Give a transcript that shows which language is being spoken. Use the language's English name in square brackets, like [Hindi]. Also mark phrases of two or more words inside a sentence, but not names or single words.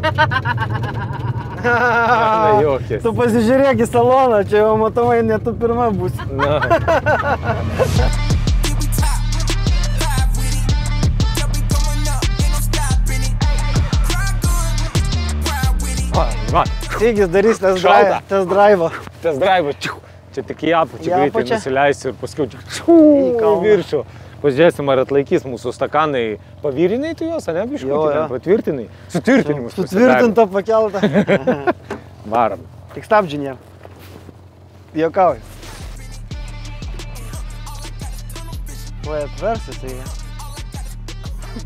[Lithuanian] Juokės. Tu pasižiūrėk į saloną, čia jau matomai ne tu pirma būsi. Na. Va. Sygis darys [English] test drive. Test drive, [Lithuanian] čia tik į apačią greitai nusileisiu ir paskui į viršų. Pažiūrėsim, ar atlaikys mūsų stakanai. Pavyrinai tu juos, ne, biškutį, patvirtinai? Sutvirtinimus pasidarė. Sutvirtinta pakelta. Varam. Tik stabdžių nėra. Jokauju. Tuoj atversis, tai...